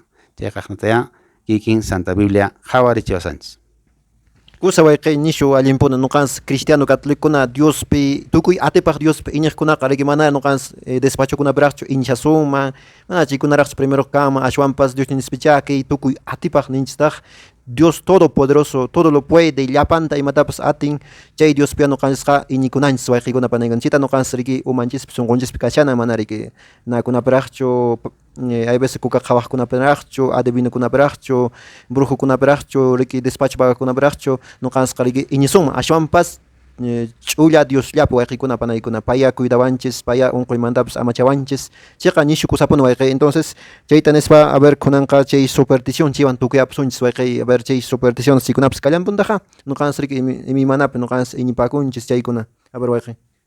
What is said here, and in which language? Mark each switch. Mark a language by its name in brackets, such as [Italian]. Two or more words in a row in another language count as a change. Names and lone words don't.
[Quechua] Chayqa qaqnataya kikin Santa Biblia qhawarichiwasanchis. Kusa wayqay nishu allimpuna nuqans cristiano católicokuna Diospi tukuy atipaq Diospi iñiqkunaqa riki mana nuqans despachokunaparaqchu inchasunman mana chaykunaraqchu primero kama ashwanpas Dios nispichaki tukuy atipaq ninchistaq [Spanish] Dios todopoderoso todo lo puede [Quechua] llapanta imatapas atin chay Diospi nuqansqa iñikunanchis wayqiykunapa ninganchita nuqans riki umanchispi sunqunchis kashana mana riki nakunaparaqchu [Spanish] hay veces [Quechua] kuka qhawaqkunaparaqchu adivinokunaparaqchu brujokunaparaqchu riki despacho pagakunaparaqchu nuqansqa riki iñisunman ashwanpas ch'ulla Dios llapi wayqiykunapa naykuna paya cuidawanchis paya unquymantapas amachawanchis chayqa nishu kusapuni wayqay entonces chayta nispa a ver kunanqa chay superstición chaywan tukuyapusunchis wayqay a ver chay superstición sikunapas kallanpuntaqa nuqans riki imimanapi nuqans iñipakunchis chaykuna a ver wayqay